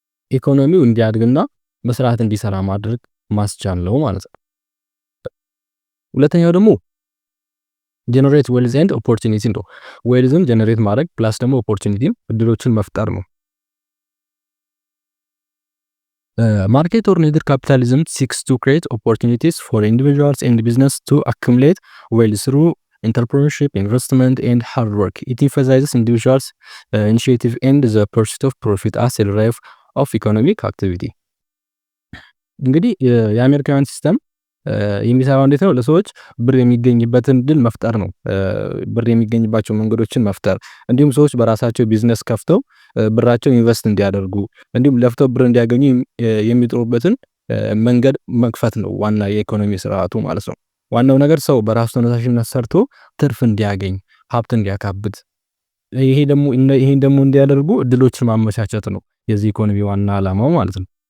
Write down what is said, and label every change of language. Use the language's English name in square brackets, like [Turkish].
[Amharic] ኢኮኖሚው እንዲያድግና በስርዓት እንዲሰራ ማድረግ ማስቻል ነው ማለት ነው። ሁለተኛው ደግሞ ጀነሬት ዌልዝ ኤንድ ኦፖርቹኒቲ ነው። ዌልዝን ጀነሬት ማድረግ ፕላስ ደግሞ ኦፖርቹኒቲን እድሎችን መፍጠር ነው። [English] ማርኬት ኦሪየንትድ ካፒታሊዝም ሲክስ ቱ ክሬት ኦፖርቹኒቲስ ፎር ኢንዲቪጁዋልስ ኤንድ ቢዝነስ ቱ አኩሙሌት ዌልዝ ትሩ entrepreneurship, investment and hard work. It emphasizes individuals' initiative and the pursuit of profit as a drive of economic activity. [Amharic] እንግዲህ የአሜሪካን ሲስተም የሚሰራው እንዴት ነው? ለሰዎች ብር የሚገኝበትን ድል መፍጠር ነው። ብር የሚገኝባቸው መንገዶችን መፍጠር፣ እንዲሁም ሰዎች በራሳቸው ቢዝነስ ከፍተው ብራቸው ኢንቨስት እንዲያደርጉ እንዲሁም ለፍተው ብር እንዲያገኙ የሚጥሩበትን መንገድ መክፈት ነው ዋና የኢኮኖሚ ስርዓቱ ማለት ነው። ዋናው ነገር ሰው በራሱ ተነሳሽነት ሰርቶ ትርፍ እንዲያገኝ ሀብት እንዲያካብት ይሄን ደግሞ እንዲያደርጉ እድሎችን ማመቻቸት ነው የዚህ ኢኮኖሚ ዋና ዓላማው ማለት ነው።